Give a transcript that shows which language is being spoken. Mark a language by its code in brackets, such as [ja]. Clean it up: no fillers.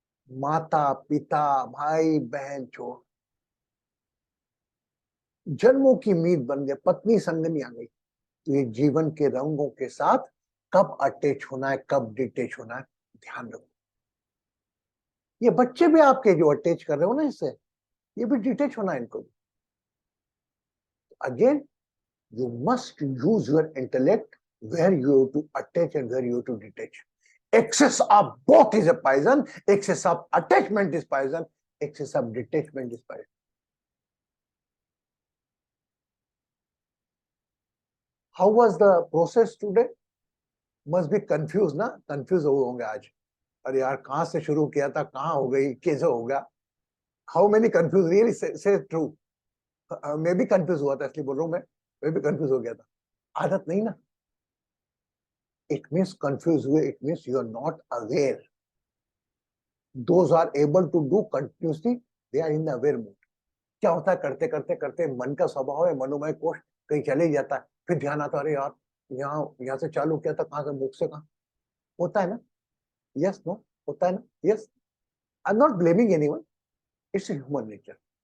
[hi] माता पिता भाई बहन छोड़ जन्मों की उम्मीद बन गए, पत्नी संगनी आ गई। तो ये जीवन के रंगों के साथ कब अटैच होना है, कब डिटैच होना है, ध्यान रखो। ये बच्चे भी आपके जो अटैच कर रहे हो ना इससे, ये भी डिटैच होना है इनको। [en] Again you must use your intellect where you have to attach and where you have to detach. Excess of both is a poison. Excess of attachment is poison. Excess of detachment is poison. How was the process today? Must be confused ना? [hi] Confused होंगे आज। अरे यार कहाँ से शुरू किया था, कहाँ हो गई, कैसे होगा? [en] How many confused? Really say true. [hi] मैं भी confused हुआ था, इसलिए बोल रहा हूँ मैं भी confused हो गया था। आदत नहीं ना? [en] It means confused हुए, it means you are not aware. Those are able to do continuously, they are in the aware mood. [hi] क्या होता है, करते करते करते मन का स्वभाव है, मनोमय कोश कहीं चले जाता है, फिर ध्यान आता है, अरे यार यहाँ से चालू किया था, कहाँ से मुख से कहाँ। होता है ना? [en] yes no, [hi] होता है ना? [en] Yes. I am not blaming anyone, it's human nature.